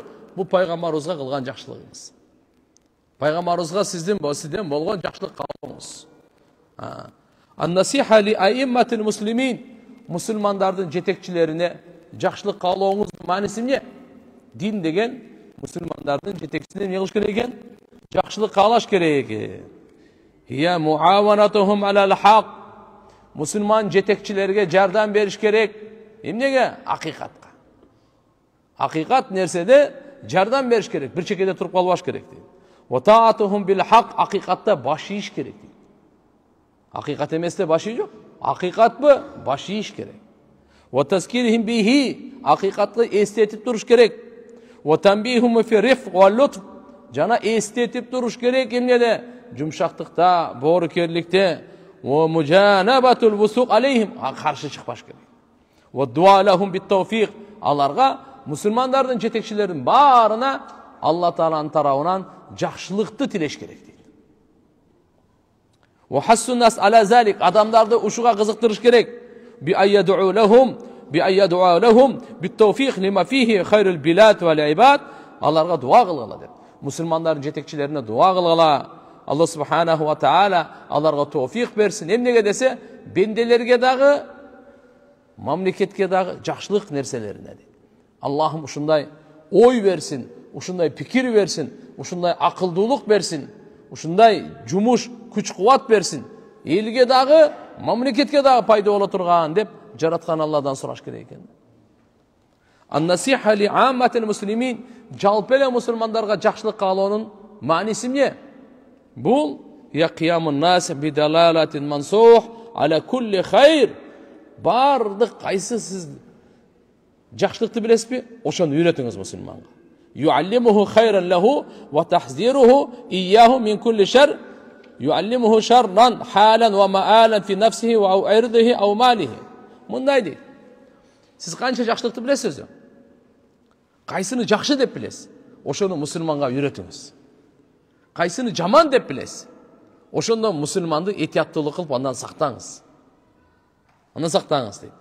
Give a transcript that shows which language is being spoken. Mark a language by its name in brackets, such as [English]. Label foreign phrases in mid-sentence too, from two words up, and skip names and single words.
[Kyrgyz] Бул пайгамбарыбызга кылган жакшылыгыңыз. Пайгамбарыбызга сизден болгон жакшылык каалооңуз. [Arabic] النصيحة لأئمة المسلمين, [Kyrgyz] мусулмандардын жетекчилерине жакшылык каалооңуздун мааниси эмне? Дин деген мусулмандардын жетекчисине эмне кылыш керек экен? Жакшылык каалаш керек экен. [Arabic] هي معاونتهم على الحق. [Kyrgyz] Мусулман жетекчилерге жардам бериш керек. Эмнеге? Акыйкатка. Акыйкат нерседе жардам бериш керек. Бир чекеде туруп калбаш керек дейт. [Arabic] وطاعتهم بالحق, [Kyrgyz] акыйкатта баш ийиш керек дейт. Акыйкат эместе баш ий жок. Акыйкатпы? Баш ийиш керек. [Arabic] وتذكيرهم به, [Kyrgyz] акыйкатты эстетип туруш керек. [Arabic] وتنبيههم في الرفق واللطف. [Kyrgyz] Жана эстетип туруш керек эмнеде? Жумшактыкта, боорукерликте. [Arabic] ومجانبة الوثوق عليهم. [Kyrgyz] Каршы чыкпаш керек. [Arabic] والدعاء لهم بالتوفيق. [Kyrgyz] Аларга мусулмандардын жетекчилеринин баарына Алла Тааланын тарабынан жакшылыкты тилеш керек дейт. [Arabic] وحث الناس على ذلك. [Kyrgyz] Адамдарды ушуга кызыктырыш керек. [Arabic] بأن يدعو لهم بالتوفيق لما فيه خير البلاد والعباد. [Kyrgyz] Аларга дуа кылгыла деп. Мусулмандардын жетекчилерине дуа кылгыла. Алла Субханаху ва Таала аларга товфик берсин. Эмнеге десе, бенделерге дагы, мамлекетке дагы жакшылык нерселерине дейт. Аллахым ушундай ой берсин, ушундай пикир берсин, ушундай акылдуулук берсин, ушундай жумуш, күч-кубат берсин. Элге дагы, мамлекетке дагы пайда боло турган деп жараткан Алладан сураш керек экен. [Arabic] النصيحة لعامة المسلمين. [Kyrgyz] Жалпы эле мусулмандарга жакшылык каалоонун мааниси эмне? Бул я кыямун нас бидалалатин мансух аля кулли хайр. Бардык кайсы сиз жакшылыкты билесизби? Ошону үйрөтүңүз мусулманга. [Arabic] يعلمه خيرا له وتحذيره إياه من كل شر. يعلمه شرا حالا ومآلا في نفسه وعرضه أو ماله. [Kyrgyz] Мындай дейт. Сиз канча жакшылыкты билесиз? Кайсыны жакшы деп билесиз? Ошону мусулманга үйрөтүңүз. Кайсыны жаман деп билесиз? Ошондо мусулманды этияттуулук кылып андан сактаңыз. Андан сактаңыз дейт.